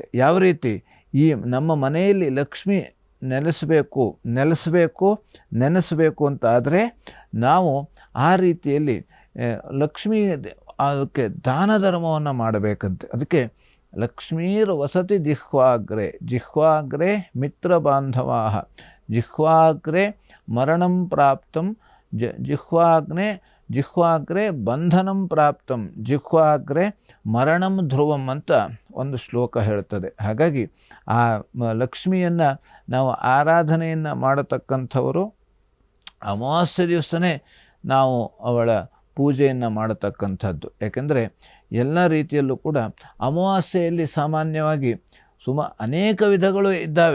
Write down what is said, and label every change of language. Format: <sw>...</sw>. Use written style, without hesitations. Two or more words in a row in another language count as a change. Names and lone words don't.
<kn>ಯಾವ ರೀತಿ ಈ ನಮ್ಮ ಮನೆಯಲ್ಲಿ ಲಕ್ಷ್ಮಿ ನೆನೆಸಬೇಕು ಅಂತ ಆದರೆ ನಾವು ಆ ರೀತಿಯಲ್ಲಿ ಲಕ್ಷ್ಮೀ ಅದಕ್ಕೆ ದಾನ ಧರ್ಮವನ್ನು ಮಾಡಬೇಕಂತೆ.</kn> <sa>ಅದಕ್ಕೆ ಲಕ್ಷ್ಮೀರ್ ವಸತಿ ಜಿಹ್ವಾಗ್ರೆ ಮಿತ್ರ ಬಾಂಧವಾ ಜಿಹ್ವಾಗ್ರೆ ಮರಣಂ ಪ್ರಾಪ್ತಂ ಜಿಹ್ವಾಗ್ರೆ ಬಂಧನಂ ಪ್ರಾಪ್ತಂ ಜಿಹ್ವಾಗ್ರೆ ಮರಣಂ ಧ್ರುವಂ</sa> <kn>ಅಂತ ಒಂದು ಶ್ಲೋಕ ಹೇಳ್ತದೆ. ಹಾಗಾಗಿ ಆ ಲಕ್ಷ್ಮಿಯನ್ನು ನಾವು ಆರಾಧನೆಯನ್ನು ಮಾಡತಕ್ಕಂಥವರು ಅಮಾವಾಸ್ಯೆ ದಿವಸನೇ ನಾವು ಅವಳ ಪೂಜೆಯನ್ನು ಮಾಡತಕ್ಕಂಥದ್ದು. ಯಾಕೆಂದರೆ ಎಲ್ಲ ರೀತಿಯಲ್ಲೂ ಕೂಡ ಅಮಾವಾಸ್ಯೆಯಲ್ಲಿ ಸಾಮಾನ್ಯವಾಗಿ ಅನೇಕ ವಿಧಗಳು ಇದ್ದಾವೆ.</kn>